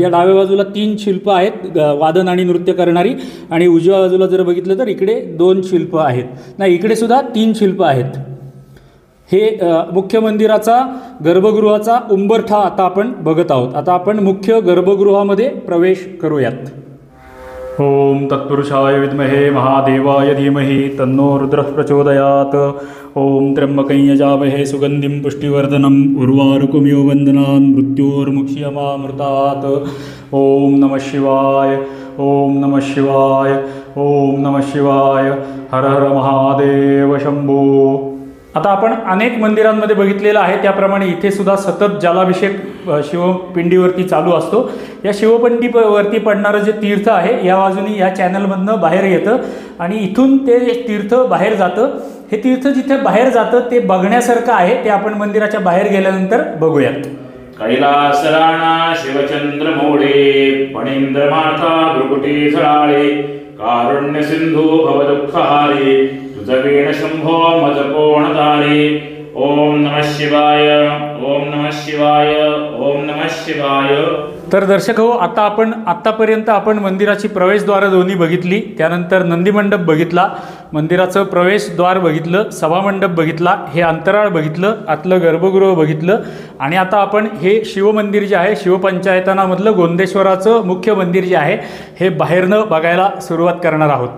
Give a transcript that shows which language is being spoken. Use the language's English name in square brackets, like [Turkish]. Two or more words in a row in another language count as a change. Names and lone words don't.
[Marathi] या डाव्या बाजूला 3 शिल्प आहेत वादन आणि नृत्य करणारी आणि उजव्या बाजूला जर बघितलं तर इकडे 2 शिल्प आहेत. नाही, इकडे सुद्धा 3 शिल्प आहेत. हे मुख्य मंदिराचा गर्भगृहाचा उंबरठा आता आपण बघत आहोत. आता आपण मुख्य गर्भगृहामध्ये प्रवेश करूयात. [Sanskrit] ओम तत्पुरुषाय विद्महे महादेवाय धीमहि तन्नो रुद्रः प्रचोदयात्. ओम त्र्यंबकं यजामहे सुगंधिं पुष्टिवर्धनम् उर्वारुकमिव वन्दनान् मृत्योर्मुक्ष्यमामृतात्. ओम नमः शिवाय. ओम नमः शिवाय. ओम नमः शिवाय. हर हर महादेव शंभो. [Marathi] आता आपण अनेक मंदिरांमध्ये बघितलेलं आहे त्याप्रमाणे इथे सुद्धा सतत जलाभिषेक शिवपिंडीवरती चालू असतो. या शिवपिंडीवरती पडणारं जे तीर्थ आहे या बाजूनी या चॅनलमधनं बाहेर येतं आणि इथून ते तीर्थ बाहेर जातं. हे तीर्थ जिथे बाहेर जातं ते बघण्यासारखं आहे. ते आपण मंदिराच्या बाहेर गेल्यानंतर बघूयात. कैलास राणा शिवचंद्र मोडे फणींद्र माथा भ्रुकुटी झळाळे कारुण्य सिंधू भवदुःखहारी तुझवीण शंभो मज कोण तारे. [Sanskrit] ओम नमः शिवाय. ओम नमः शिवाय. ओम नमः शिवाय. [Marathi] तर दर्शक हो, आता आपण आत्तापर्यंत आपण मंदिराची प्रवेशद्वारं दोन्ही बघितली. त्यानंतर नंदीमंडप बघितला, मंदिराचं प्रवेशद्वार बघितलं, सभामंडप बघितला, हे अंतराळ बघितलं, आतलं गर्भगृह बघितलं आणि आता आपण हे शिवमंदिर जे आहे शिवपंचायतनामधलं गोंदेश्वराचं मुख्य मंदिर जे आहे हे बाहेरनं बघायला सुरुवात करणार आहोत.